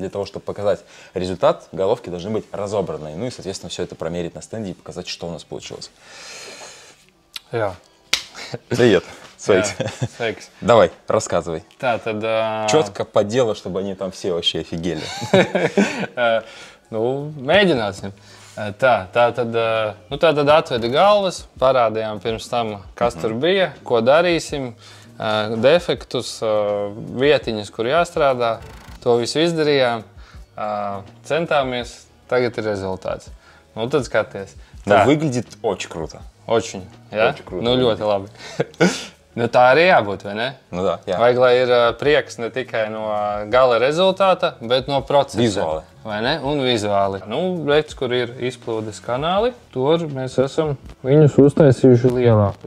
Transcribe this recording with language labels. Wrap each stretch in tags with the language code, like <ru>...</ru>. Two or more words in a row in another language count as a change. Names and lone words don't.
<ru>Для того, чтобы показать результат, головки должны быть разобранные. Ну и, соответственно, все это промерить на стенде и показать, что у нас получилось.</ru> <lv>Jā.</lv> <ru>Привет. Свейкс. Давай, рассказывай. Четко по делу, чтобы они там все вообще офигели.</ru> <lv>Nu, mēģināsim. Tad atveda galvas, parādījām pirms tam, kas tur bija, ko darīsim, defektus, vietiņas, kur jāstrādā. To visu izdarījām, centāmies, tagad ir rezultāts. Nu, tad skaties.</lv> <ru>Tā выглядит очень круто. Очень, ja? Очень круто.</ru> <lv>Nu, ļoti labi. Nu, tā arī jābūt, vai ne? Nu, tā, jā. Vajag, lai ir prieks ne tikai no gala rezultāta, bet no procesa. Vizuāli. Vai ne? Un vizuāli. Nu, redz, kur ir izplūdes kanāli, tur mēs esam viņus uztaisījuši lielākus.</lv>